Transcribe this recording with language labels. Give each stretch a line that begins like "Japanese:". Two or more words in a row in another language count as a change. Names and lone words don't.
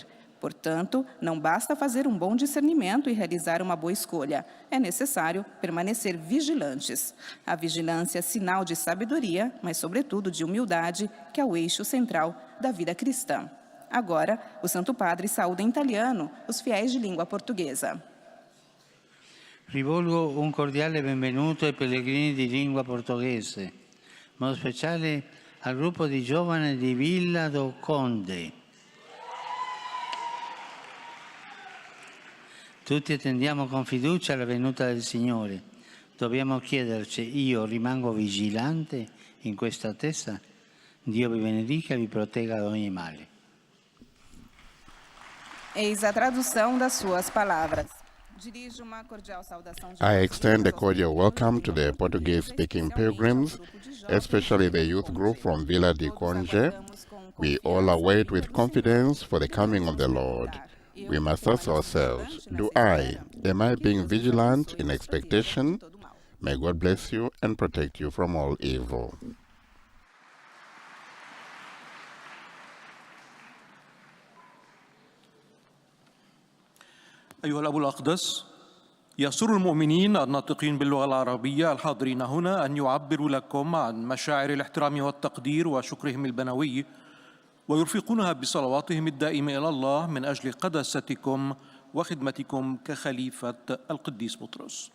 Portuguese: Portanto, não basta fazer um bom discernimento e realizar uma boa escolha. É necessário permanecer vigilantes. A vigilância é sinal de sabedoria, mas, sobretudo, de humildade, que é o eixo central da vida cristã. Agora, o Santo Padre saúda em italiano os fiéis de língua portuguesa.
Italian: Rivolgo un cordiale benvenuto ai pellegrini di lingua portoghese, in modo speciale al gruppo di giovani di Villa do Conde. Tutti attendiamo con fiducia la venuta del Signore. Dobbiamo chiederci, io rimango vigilante in questa attesa? Dio vi benedica e vi protegga da ogni male.
Portuguese: Eis a tradução das suas palavras. Dirijo uma cordial saudação de
English: I extend a cordial welcome to the Portuguese-speaking pilgrims, especially the youth group from Villa de Conde. We all await with confidence for the coming of the Lord. We must ask ourselves, am I being vigilant in expectation? May God bless you and protect you from all evil.
Arabic: أيها الأب الأقدس، يسر المؤمنين الناطقين باللغة العربية الحاضرين هنا أن يعبروا لكم عن مشاعر الاحترام والتقدير وشكرهم البنوي ويرفقونها بصلواتهم الدائمة إلى الله من أجل قداستكم وخدمتكم كخليفة القديس بطرس.